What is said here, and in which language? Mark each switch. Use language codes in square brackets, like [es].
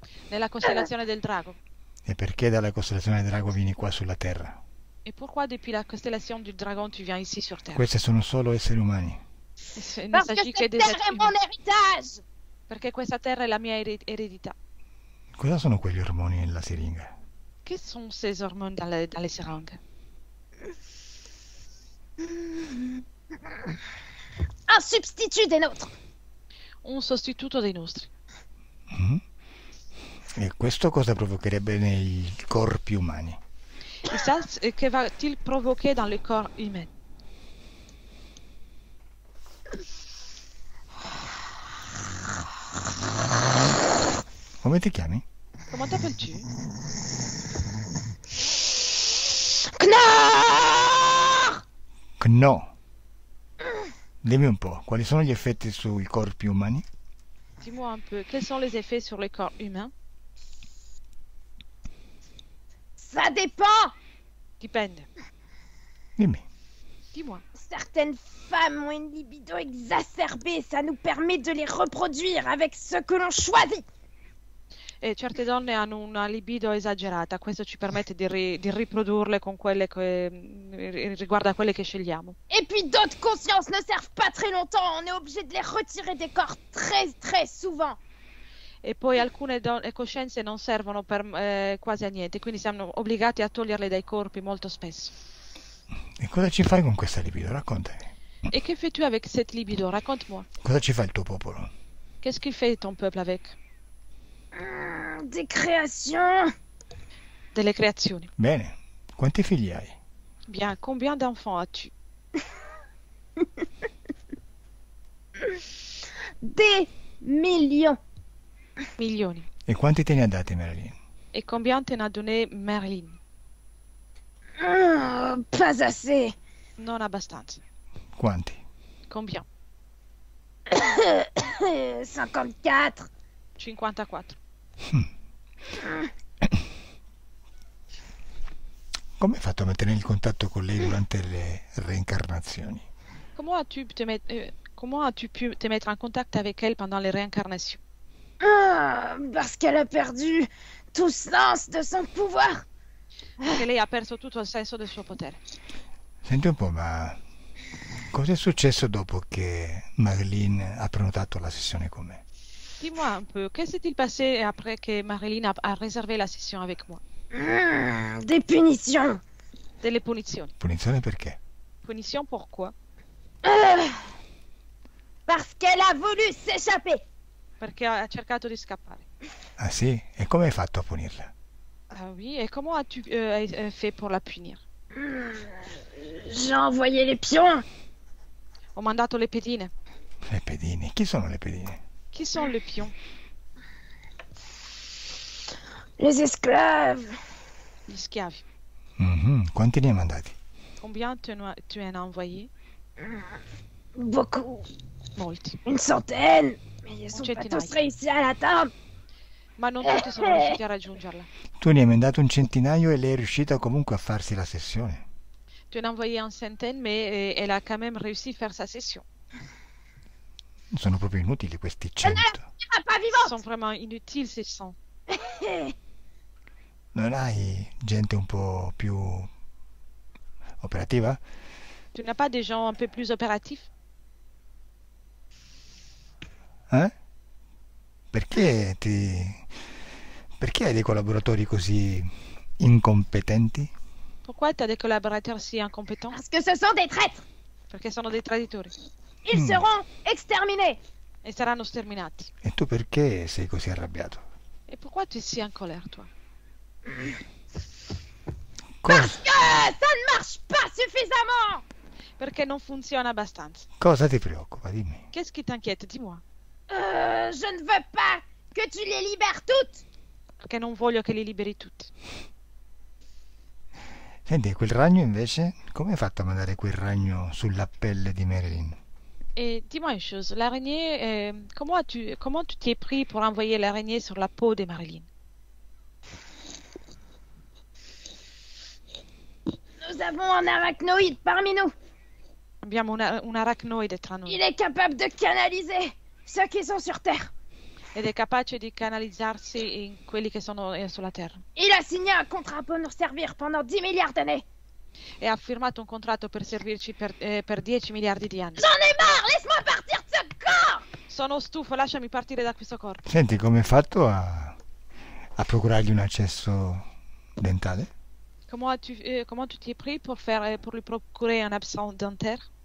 [it] Nella costellazione del drago. E perché dalla costellazione del drago vieni qua sulla Terra? [fr] Et pourquoi depuis la constellation du dragon tu viens ici sur Terre? [it] Questi sono solo esseri umani. [fr] Il ne Parce que s'agit que cette des terre êtres est mon humains. héritage! [it] Perché questa terra è la mia eredità. Cosa sono quegli ormoni nella siringa? Che sono [fr] ces hormones dans les seringues? Un substitut des nôtres! [it] Un sostituto dei nostri. Mm? E questo cosa provocherebbe nei corpi umani? [fr] Et ça, que va-t-il provoquer dans le corps humain? [it] Come ti chiami? [fr] Comment t'appelles-tu? Knorr! [it] No. Dimmi un po', quali sono gli effetti sui corpi umani? [fr] Dis-moi un peu, quels sont les effets sur le corps humain? Ça dépend! [it] Dipende. Dimmi. [fr] Dis-moi. Certaines femmes ont une libido exacerbée, ça nous permet de les reproduire avec ce que l'on choisit. [it] E certe donne hanno una libido esagerata, questo ci permette di riprodurle con quelle che riguarda quelle che scegliamo. [fr] Et puis d'autres consciences ne servent pas très longtemps, on est obligé de les retirer des corps très très souvent. [it] E poi alcune coscienze non servono per quasi a niente, quindi siamo obbligati a toglierle dai corpi molto spesso. E cosa ci fai con questa libido? Raccontami. [fr] Et que fais-tu avec cette libido? Raconte-moi. [it] Cosa ci fa il tuo popolo? [fr] Qu'est-ce qu'il fait ton peuple avec? Des créations. [it] Delle creazioni. Bene. Quanti figli hai? [fr] Bien, combien d'enfants as-tu? Des millions. [it] Milioni. E quanti te ne ha dati Marilyn? [fr] Et combien t'en a donné Marilyn? Pas assez. [it] Non abbastanza. Quanti? [fr] Combien? 54. 54. [it] Come hai fatto a mettere in contatto con lei durante le reincarnazioni? [fr] Comment as-tu pu te mettre en contact avec elle pendant les réincarnations? Parce qu'elle a perdu tout sens de son pouvoir. [it] Perché lei ha perso tutto il senso del suo potere. Senti un po', ma cosa è successo dopo che Marilyn ha prenotato la sessione con me? [fr] Dis-moi un peu, qu'est-ce s'est-il passé après que Marilyn a réservé la session avec moi? Des punitions. [it] Delle punizioni. Punizione perché? [fr] Punition pourquoi? Parce qu'elle a voulu s'échapper. [it] Perché ha cercato di scappare. Ah sì? E come hai fatto a punirla? [fr] Ah oui, et comment as-tu fait pour la punir? J'ai envoyé les pions. [it] Ho mandato le pedine. Le pedine. Chi sono le pedine? Chi sono le pions? [fr] Les esclaves. [it] Gli schiavi. Quanti ne hai mandati? [fr] Combien tu en as envoyé? Beaucoup. [it] Molti. [fr] Une centaine. Mais ils sont pas [it] centinaio. [fr] tous réussis à l'atteindre. [it] Ma non tutti sono riusciti a raggiungerla. Tu ne hai mandato un centinaio e lei è riuscita comunque a farsi la sessione. [fr] Tu en as envoyé une centaine, mais elle a quand même réussi à faire sa session. [it] Sono proprio inutili questi 100. [fr] Ah, pas Ils vivante. sont vraiment inutiles, ces 100. [it] Non hai gente un po' più operativa? [fr] Tu n'as pas des gens un peu plus opératifs? Eh? [it] Perché hai dei collaboratori così incompetenti? [fr] Pourquoi tu as des collaborateurs si incompétents? Parce que ce sont des traîtres. [it] Perché sono dei traditori [fr] Ils seront exterminés. [it] e saranno sterminati. E tu perché sei così arrabbiato? [fr] Et pourquoi tu es si en colère, toi? Parce que ça ne marche pas suffisamment. [it] Perché non funziona abbastanza. Cosa ti preoccupa? Dimmi. [fr] Qu'est-ce qui t'inquiète? Dis-moi. Je ne veux pas que tu les libères toutes. [it] Perché non voglio che li liberi tutti. Senti, quel ragno invece? Come hai fatto a mandare quel ragno sulla pelle di Marilyn? [fr] Et dis-moi une chose, l'araignée, comment tu t'y es pris pour envoyer l'araignée sur la peau de Marilyn? Nous avons un arachnoïde parmi nous. [it] Abbiamo un arachnoide tra noi [fr] Il est capable de canaliser ceux qui sont sur Terre. [it] ed è capace di canalizzarsi in quelli che sono sulla Terra. [fr] Il a signé un contrat pour nous servir pendant 10 milliards d'années. [it] E ha firmato un contratto per servirci per 10 miliardi di anni. [fr] J'en ai marre, laisse-moi partir de ce corps. [it] Sono stufo, lasciami partire da questo corpo. Senti, come hai fatto a procurargli un accesso dentale? [fr] Comment tu t'y es pris pour lui procurer un absent dentaire?